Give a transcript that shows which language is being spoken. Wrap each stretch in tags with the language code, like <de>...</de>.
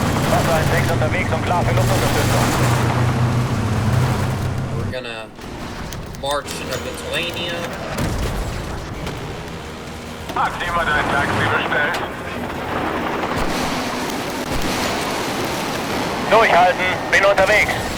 <de>Wasser 1-6 unterwegs und klar für Luftunterstützung.</de> <en>We're gonna march into Lithuania.</en> <de>Hat jemand ein Taxi bestellt? Durchhalten, bin unterwegs.</de>